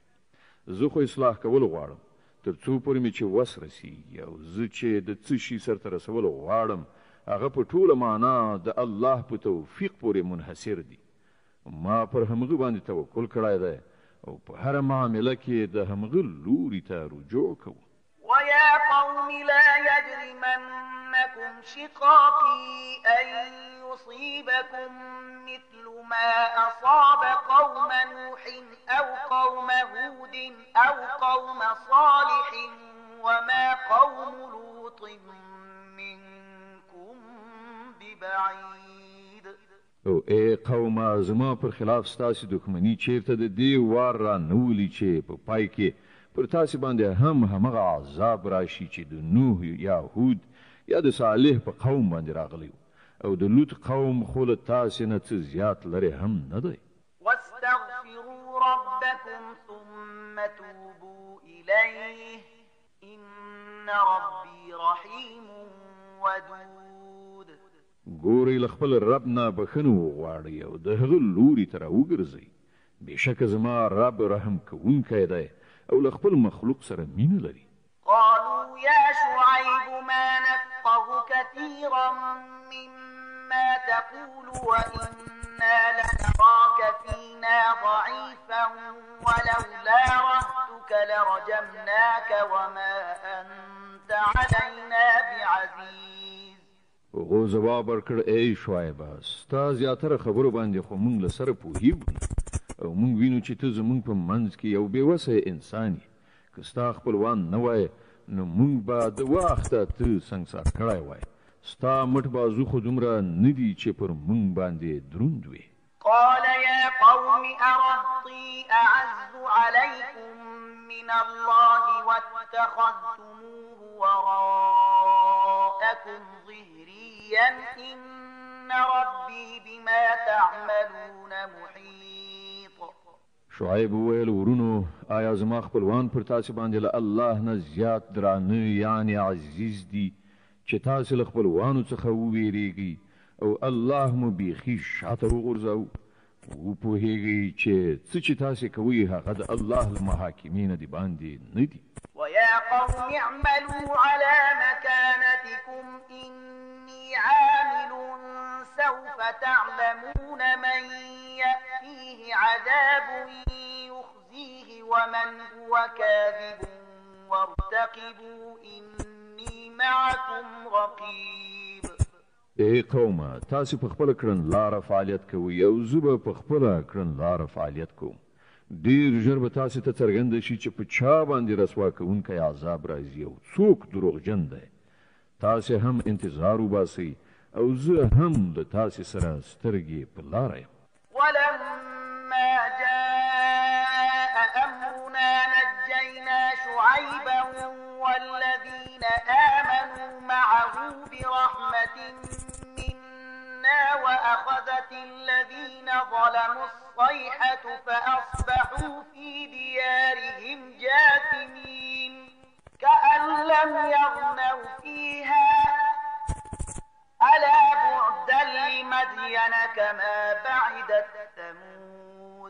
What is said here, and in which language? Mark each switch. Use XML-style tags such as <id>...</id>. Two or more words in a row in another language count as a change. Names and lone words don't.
<ps>زه خو اصلاح کول غواړم تر څو پورې مې چې وس رسیږي او زه چې د څه شي سرته رسول غواړم هغه په ټوله معنا د الله په توفیق پورې منحصر دي. ما پر همغه باندې توکل کړی دی او په هر معامله کې د همغه لوري ته رجوع کوم.</ps> <ar>ويا قوم لا يجرمنكم شقاقي أن يصيبكم مثل ما أصاب قوم نوح أو قوم هود أو قوم صالح وما قوم لوط منكم ببعيد.</ar> <ps>او ای قوم زما پر خلاف ستاسې دښمني چیرته د دې وار را نولي چې په پای کې پر تاسې باندې هم همغه عذاب راشي چې د نوح یا هود یا د صالح په قوم باندې راغلی او د لوط قوم خو له تاسې نه څه زیات لرې هم نه دی.</ps> <ar>واستغفروا ربكم ثم توبوا إليه إن ربي رحيم ودود.</ar> <ps>ګورئ له خپل رب نه بخښنه وغواړئ او د هغه لوري ته راوګرځئ. بېشکه زما رب رحم کوونکی دی او له خپل مخلوق سره مینه لري.</ps> <ar>قالوا يا شعيب ما نفقه كثيرا مما تقول وإنا لنراك فينا ضعيفا ولولا رهتك لرجمناك وما أنت علينا بعزيز.</ar> <ps>هغه جواب ورکړ ای شعیبه ستا زیاتره خبرو باندې خو موږ له سره پوهیږو او موږ وینو چې ته زموږ په منځ کې یو بېوسه انسان یې. که ستا خپلوان نه وای نو موږ به د وخته ته سنګسار کړی وای. ستا مټ بازو خو دومره نه دي چې پر موږ باندې دروند وي.</ps> <ar>قال يا قوم أرهطي أعز عليكم من الله واتخذتموه وراءكم ظهريا إن ربي بما تعملون محيط.</ar> <ps>شعیب وویل ورونو آیا زما خپلوان پر تاسې باندې له الله نه زیات درانه یعنی عزیز دي چې تاسې له خپلوانو څخه وویریږئ او الله مو بیخي شاته وغورځاو. وپوهیږئ چې څه چې تاسې کوئ هغه د الله له محاکمې نه د باندې نه دي.</ps> <ar>ويا قوم اعملوا على مكانتكم إني عامل سوف تعلمون من يأتيه عذاب يخزيه ومن هو كاذب وارتقبوا إني معكم رقيب.</ar> <ps>ای قومه تاسې په خپله کړنلاره فعالیت کوئ او زه به په خپله کړنلاره فعالیت کوم. ډیر ژر به تاسو ته څرګند شي چې په چا باندې رسوا کوونکی عذاب راځي او څوک دروغجن دی تاسو هم انتظار وباسئ او زه هم د تاسو سره سترګې په لاره یم</ps> <ar>ولما جاء أمرنا نجينا شعيبا والذين آمنوا معه برحمة منا وأخذت الذين ظلموا الصيحة فأصبحوا في ديارهم جاثمين كأن لم يغنوا فيها ألا بعدا لمدين كما بعدت ثمود</ar>